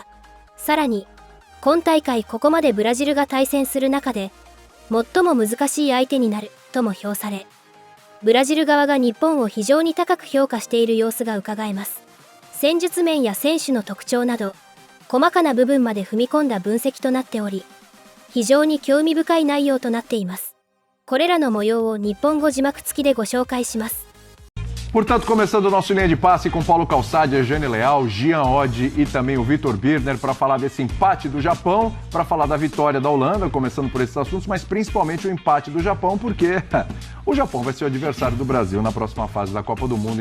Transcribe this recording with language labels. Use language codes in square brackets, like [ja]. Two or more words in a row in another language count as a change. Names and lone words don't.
[ja] さらに、今大会ここまでブラジルが対戦する中で、最も難しい相手になるとも評され、ブラジル側が日本を非常に高く評価している様子がうかがえます。戦術面や選手の特徴など、細かな部分まで踏み込んだ分析となっており、非常に興味深い内容となっています。これらの模様を日本語字幕付きでご紹介します。 [pt] Portanto, começando o nosso linha de passe com Paulo Calçade, a Jane Leal, Gian Oddi e também o Vitor Birner para falar desse empate do Japão, para falar da vitória da Holanda, começando por esses assuntos, mas principalmente o empate do Japão, porque o Japão vai ser o adversário do Brasil na próxima fase da Copa do Mundo.